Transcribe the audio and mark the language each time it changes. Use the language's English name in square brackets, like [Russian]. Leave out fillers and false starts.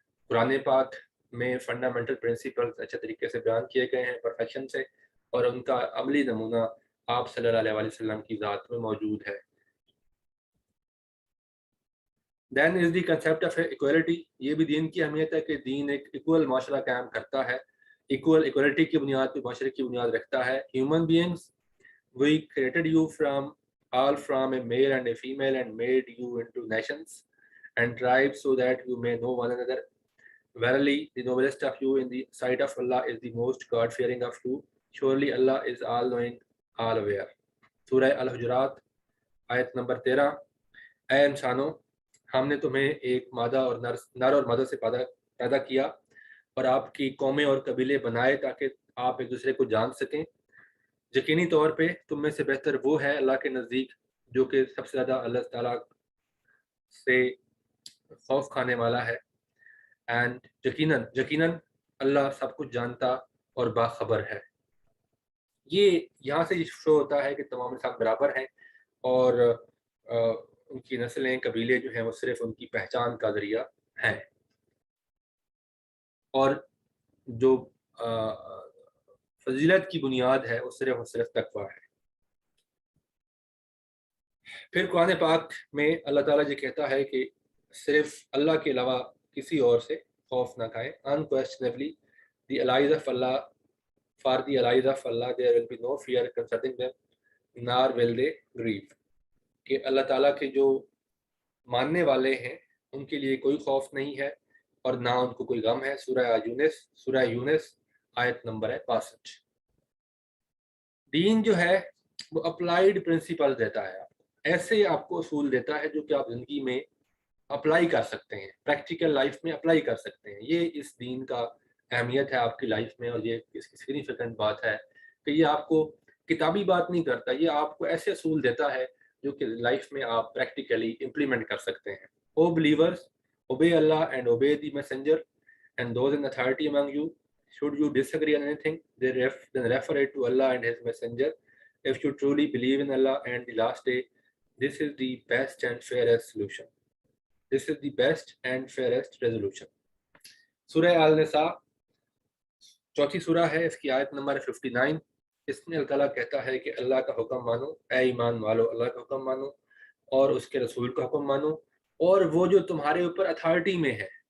[Urdu] قرآن پاک میں fundamental principles اچھے طریقے سے بیان کیے گئے ہیں پرفیکشن سے, اور ان کا عملی نمونہ آپ صلی اللہ علیہ وسلم کی ذات میں موجود ہے. [English] دین is the concept of equality. [Urdu] یہ بھی دین کی اہمیت ہے کہ دین ایک ایکول معاشرہ قائم کرتا ہے, ایکویلٹی کی بنیاد پہ معاشرے کی بنیاد رکھتا ہے. [English] Human beings we created you from all from a male and a female and made you into nations and tribes so that you may know one another. Verily, the noblest of you in the sight of Allah is the most God-fearing of you. Surely Allah is all-knowing, all-aware. [Urdu] سورہ الحجرات آیت number 13. اے انسانوں, ہم نے تمہیں ایک مادہ اور نر اور مادہ سے پیدا کیا اور آپ کی قومیں اور قبیلے بنائے تاکہ آپ ایک دوسرے کو جان سکیں. یقینی طور پہ تم میں سے بہتر وہ ہے اللہ کے نزدیک جو کہ سب سے زیادہ اللہ تعالیٰ سے خوف کھانے والا ہے. اینڈ یقیناً اللہ سب کچھ جانتا اور باخبر ہے. یہ یہاں سے شو ہوتا ہے کہ تمام انسان برابر ہیں, اور ان کی نسلیں قبیلے جو ہیں وہ صرف ان کی پہچان کا ذریعہ ہیں, اور جو فضیلت کی بنیاد ہے وہ صرف اور صرف تقویٰ ہے. پھر قرآن پاک میں اللہ تعالیٰ یہ کہتا ہے کہ صرف اللہ کے علاوہ کسی اور سے خوف نہ کھائیں. [English] Unquestionably, the allies of Allah, for the allies of Allah there will be no fear concerning them, nor will they grieve. [Urdu] کہ اللہ تعالیٰ کے جو ماننے والے ہیں ان کے لیے کوئی خوف نہیں ہے اور نہ ان کو کوئی غم ہے. سورہ یونس آیت نمبر ہے 62. دین جو ہے وہ اپلائیڈ پرنسپل دیتا ہے, ایسے آپ کو اصول دیتا ہے جو کہ آپ زندگی میں اپلائی کر سکتے ہیں, پریکٹیکل لائف میں اپلائی کر سکتے ہیں. یہ اس دین کا اہمیت ہے آپ کی لائف میں, اور یہ اس کی سگنیفیکنٹ بات ہے کہ یہ آپ کو کتابی بات نہیں کرتا, یہ آپ کو ایسے اصول دیتا ہے جو کہ لائف میں آپ پریکٹیکلی امپلیمنٹ کر سکتے ہیں. [English] O believers, obey Allah and obey the messenger and those in authority among you. Should you disagree on anything, then refer it to Allah and His messenger. If you truly believe in Allah and the last day, this is the best and fairest solution. This is the best and fairest resolution. [Urdu] سورہ النساء چوتھی سورہ ہے, اس کی آیت number 59. اس میں اللہ تعالیٰ کہتا ہے کہ اللہ کا حکم مانو, اے ایمان والو اللہ کا حکم مانو اور اس کے رسول کا حکم مانو, اور وہ جو تمہارے اوپر اتھارٹی میں ہے.